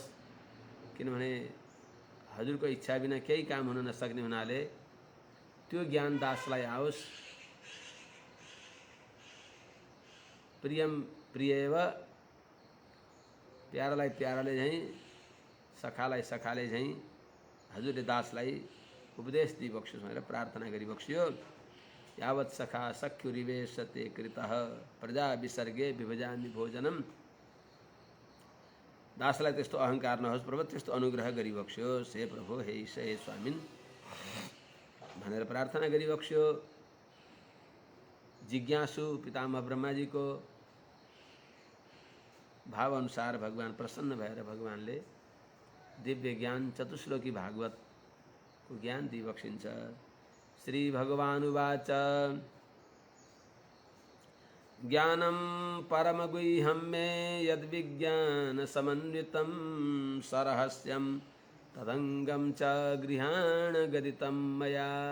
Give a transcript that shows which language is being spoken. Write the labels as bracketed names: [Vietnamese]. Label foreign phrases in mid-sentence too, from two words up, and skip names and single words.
[Nepali] किनभने हजुरको इच्छा बिना केही काम हुन नसक्ने हुनाले त्यो ज्ञान दासलाई आओस्। [Sanskrit] प्रियम प्रियव, [Nepali] प्यारालाई प्याराले झैँ, सखालाई सखाले झैँ हजुरले दासलाई उपदेश दिई बक्सियोस् भनेर प्रार्थना गरी बक्सियो। [Sanskrit] यावत् सखा सख्युरिवेशते कृतः प्रजा विसर्गे विभजामि भोजनम। [Nepali] दासलाई त्यस्तो अहंकार नहोस् प्रभु, त्यस्तो अनुग्रह गरी बक्सियोस्। हे प्रभु, हे ईश, हे स्वामिन भनेर प्रार्थना गरी बक्सियो। जिज्ञासु पितामह ब्रह्माजी को भाव अनुसार भगवान प्रसन्न भएर भगवानले दिव्य ज्ञान चतुश्लोकी भागवत को ज्ञान दिई बक्सिन्छ। [Sanskrit] श्री भगवानुवाच ज्ञानं परमगुह्यं मे यद्विज्ञानसमन्वितं सरहस्यं तदंगं च गृहाण गदितं मया।